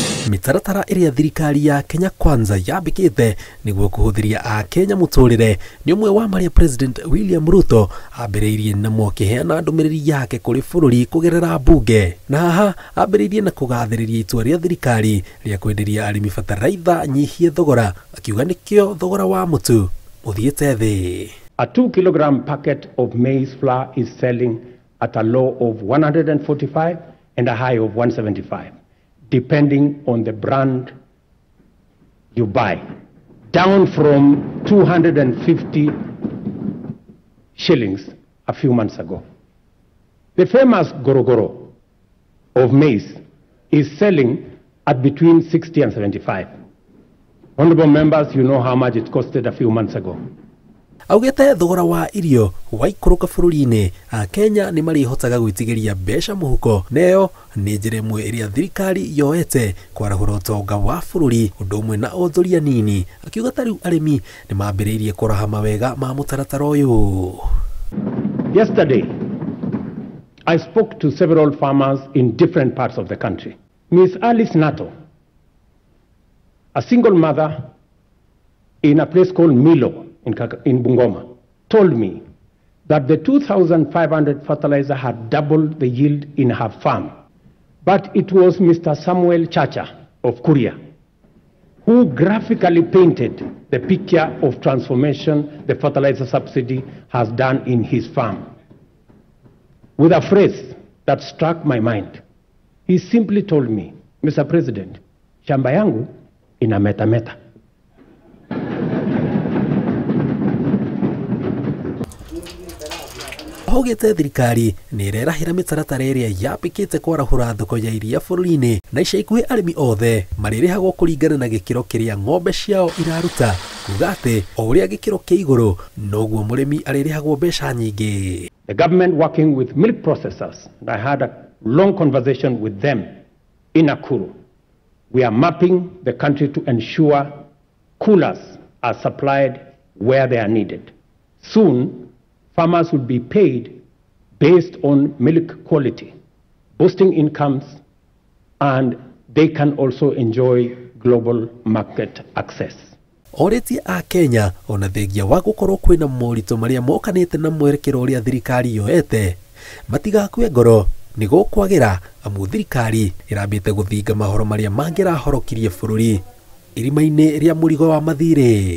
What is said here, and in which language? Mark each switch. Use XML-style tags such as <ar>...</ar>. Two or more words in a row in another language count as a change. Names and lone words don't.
<ki>mitaratara iria thirikari ya Kenya Kwanza yambikite niguo kuhuthiria a Kenya mũtũrĩre ni umwe wa maria President William Ruto ambĩrĩirie na mwakiheana ndũmĩrĩri yake kũrĩ bũrũri kugerera bunge, na haha ambĩrĩirie na kugathĩrĩria itua rĩa thirikari rĩa kwenderia arĩmi bataraitha nyihie thogora, akiuga nĩkĩo thogora wa mũtu ũthiĩte thĩ.</ki> <en>A 2 kilogram packet of maize flour is selling at a low of 145 and a high of 175, depending on the brand you buy, down from 250 shillings a few months ago. The famous Gorogoro of maize is selling at between 60 and 75. Honorable members, you know how much it costed a few months ago.</en> <ki>Augete thogora wa irio waikũrũka bũrũri-inĩ, a Kenya nĩ marihotaga gwĩtigĩria mbeca mũhuko, neyo nĩ njĩra ĩmwe ĩrĩa thirikari yoete kwarahũra ũtonga wa bũrũri ũndũ ũmwe na onjoria nini, akiuga tarĩu arĩmi nĩ mambĩrĩirie kũraha mawega ma mũtaratara ũyũ.</ki> <en>Yesterday, I spoke to several farmers in different parts of the country. Ms. Alice Nato, a single mother in a place called Milo in Bungoma, told me that the 2,500 fertilizer had doubled the yield in her farm. But it was Mr. Samuel Chacha of Kuria who graphically painted the picture of transformation the fertilizer subsidy has done in his farm with a phrase that struck my mind. He simply told me, Mr.</en> <sw>President, shamba yangu ina meta.</sw> <ki>Augete thirikari nĩ ĩrerahĩra mĩtaratara ĩrĩa yambĩkĩte kwarahũra thoko ya iria bũrũri-inĩ, na ica ikuhĩ arĩmi othe marĩrĩhagwo kũringana na gĩkĩro kĩrĩa ng'ombe ciao iraruta, kuga atĩ o ũrĩa gĩkĩro kĩ igũrũ noguo mũrĩmi arĩrĩhagwo mbeca nyingĩ.</ki> <en>The government working with milk processors, and I had a long conversation with them in Nakuru. We are mapping the country to ensure coolers are supplied where they are needed. Soon, farmers will be paid based on milk quality, boosting incomes, and they can also enjoy global market access.</en> <ki>Orĩtie a Kenya ona thengia wa gũkorwo kwĩna moritũ marĩa mokanĩte na mwerekero ũrĩa thirikari yoete, matigakue ngoro nĩ gũkwagĩra, amu thirikari ĩrambĩte gũthinga mahoro marĩa mangĩrahorokirie bũrũri irima-inĩ rĩa mũrigo wa mathirĩ.</ki>